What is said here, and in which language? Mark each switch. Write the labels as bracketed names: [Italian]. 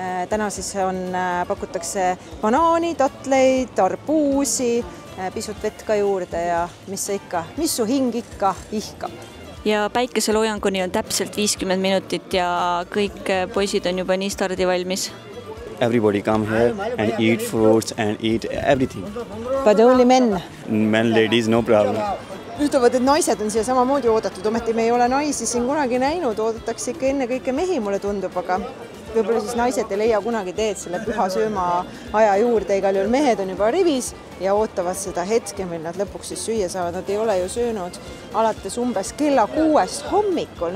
[Estonian] Täna siis pakutakse banaani, tatleid, arbuusi, pisut vett ka juurde ja mis su hing ikka ihkab. Ja päikeseloojanguni on täpselt 50 minutit ja kõik poisid on juba nii stardi valmis. [English] Everybody come here and eat fruits and eat everything. But only men? Men, ladies, no problem. [Estonian] Ütlevad, et naised on siia samamoodi oodatud. Ometi me ei ole naisi siin kunagi näinud. Oodatakse ikka enne kõike mehi, mulle tundub, aga võib-olla siis naised ei leia kunagi teed selle püha sööma aja juurde. Igal juhul mehed on juba rivis ja ootavad seda hetke, mil nad lõpuks siis süüa saavad. Nad ei ole ju söönud alates umbes kella 6 hommikul.